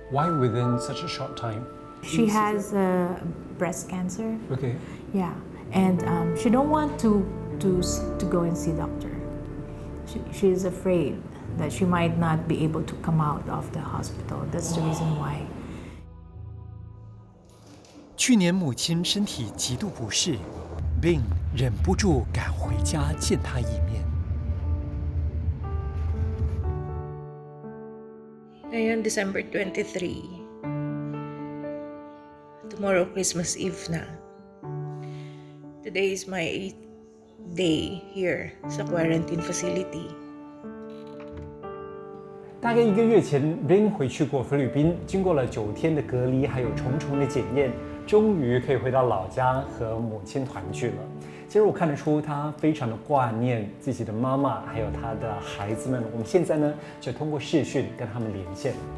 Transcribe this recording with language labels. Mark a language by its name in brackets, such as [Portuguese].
[English] Why within such a short time? She has breast cancer. Okay. Yeah, and she don't want to go and see doctor. She's afraid that she might not be able to come out of the hospital. That's the reason why. [Chinese] 去年母亲身体极度不适，Bing 忍不住赶回家见她一面。 [Filipino] Ngayon, December 23. [English] Tomorrow, Christmas Eve na. Today is my 8th day here sa quarantine facility. [Chinese] 大概1个月前 ，Bing 回去过菲律宾，经过了9天的隔离，还有重重的检验，终于可以回到老家和母亲团聚了。其实我看得出他非常的挂念自己的妈妈，还有他的孩子们。我们现在呢，就通过视讯跟他们连线。